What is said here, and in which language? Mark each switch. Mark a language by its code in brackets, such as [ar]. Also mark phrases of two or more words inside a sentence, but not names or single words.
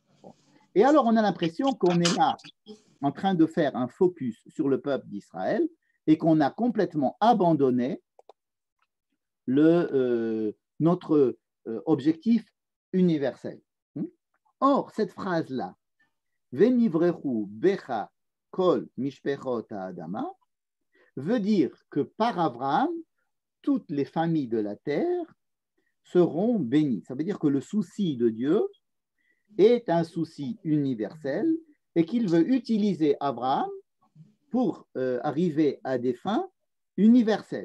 [fr] Et alors, on a l'impression qu'on est là en train de faire un focus sur le peuple d'Israël et qu'on a complètement abandonné notre objectif universel. Or, cette phrase-là, [he] ונברכו בך כל משפחות האדמה, [fr] veut dire que par Abraham, toutes les familles de la terre seront bénies. Ça veut dire que le souci de Dieu est un souci universel et qu'il veut utiliser Abraham pour arriver à des fins universelles.